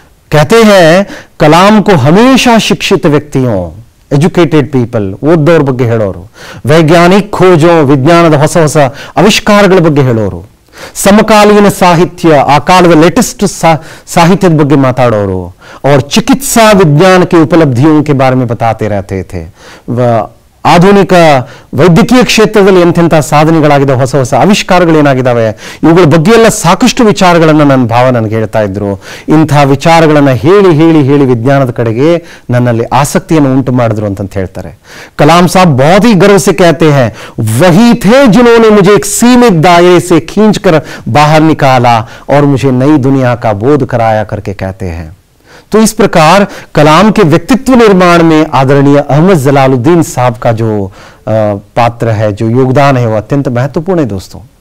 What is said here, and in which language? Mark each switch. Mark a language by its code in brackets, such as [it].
[hi] कहते हैं कलाम को हमेशा शिक्षित व्यक्तियों, [en] educated people, [kn] ಓದ್ದವ್ರ ಬಗ್ಗೆ ಹೇಳೋರು, ವೈಜ್ಞಾನಿಕ ಖೋಜೋ, ವಿಜ್ಞಾನದ ಹೊಸ ಹೊಸ ಆವಿಷ್ಕಾರಗಳ ಬಗ್ಗೆ ಹೇಳೋರು, ಸಮಕಾಲೀನ ಸಾಹಿತ್ಯ, ಆ ಕಾಲದ [hi] लेटेस्ट साहित्य [kn] ಬಗ್ಗೆ ಮಾತಾಡೋರು, [hi] और चिकित्सा विज्ञान की उपलब्धियों के बारे में बताते रहते थे. [kn] ಆಧುನಿಕ ವೈದ್ಯಕೀಯ ಕ್ಷೇತ್ರದಲ್ಲಿ ಎಂತೆಂಥ ಸಾಧನೆಗಳಾಗಿದ್ದಾವೆ, ಹೊಸ ಹೊಸ ಆವಿಷ್ಕಾರಗಳೇನಾಗಿದ್ದಾವೆ, ಇವುಗಳ ಬಗ್ಗೆ ಎಲ್ಲ ಸಾಕಷ್ಟು ವಿಚಾರಗಳನ್ನು ನನ್ನ ಭಾವ ನನಗೆ ಹೇಳ್ತಾ ಇದ್ರು. ಇಂಥ ವಿಚಾರಗಳನ್ನು ಹೇಳಿ ಹೇಳಿ ಹೇಳಿ ವಿಜ್ಞಾನದ ಕಡೆಗೆ ನನ್ನಲ್ಲಿ ಆಸಕ್ತಿಯನ್ನು ಉಂಟು ಮಾಡಿದ್ರು ಅಂತ ಹೇಳ್ತಾರೆ. [hi] कलाम साहब बहुत ही गर्व से कहते हैं, वही थे जिन्होंने मुझे एक सीमित दायरे से खींचकर बाहर निकाला और मुझे नई दुनिया का बोध कराया करके कहते हैं. तो इस प्रकार कलाम के व्यक्तित्व निर्माण में आदरणीय अहमद जलालुद्दीन साहब का जो पात्र है, जो योगदान है, वो अत्यंत महत्वपूर्ण है दोस्तों.